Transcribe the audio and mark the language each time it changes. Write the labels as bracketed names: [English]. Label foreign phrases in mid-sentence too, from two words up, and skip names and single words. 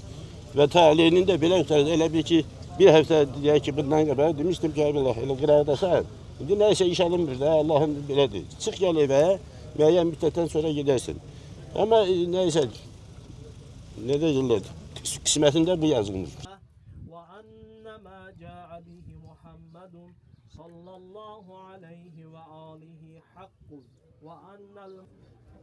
[Azerbaijani] Və talihinin də belə qurtardı, elə bir ki, bir həftə deyək ki, bundan qabaq demişdim ki, Allah, elə qıraqdasan. İndi nəysə iş alınmır da, Allahın belədir. Çıx gəl evə, müəyyən müddətdən sonra gedərsin. Amma nəysə, nə deyirlər, qismətində bu yazılmış. [Arabic] ما جاء به محمد صلى الله عليه وآله حق وأن